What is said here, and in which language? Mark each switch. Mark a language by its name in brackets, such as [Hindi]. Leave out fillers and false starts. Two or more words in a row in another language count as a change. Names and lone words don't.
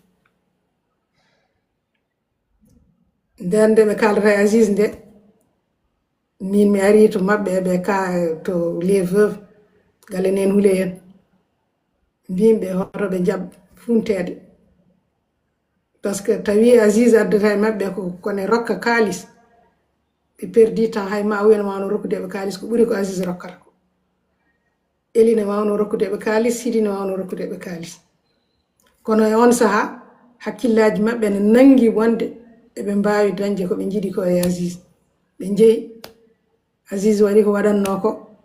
[Fula] nden nde ɓe kaldata e Aziz nde min mi ari to mabɓe ɓe ka to [French] les veuves [Fula] gale nen huule hen mbimɓe hoto ɓe jaab funtede [French] par ce que [Fula] tawi Aziz addata e mabɓe ko kone rokka kalis ɓe perdi temps hay Maawiya ne wawno rokkudeɓe kalis ko ɓuuri ko Aziz rokkata ko Eli ne wawno rokkudeɓe kalis Sidi ne wawno rokkudeɓe kalis kono e on saaha hakkillaji mabɓe ne nangi wonde eɓe mbawi dañde ko ɓe jiiɗi ko e Aziz ɓe jeeyi Aziz waɗi ko waɗanno ko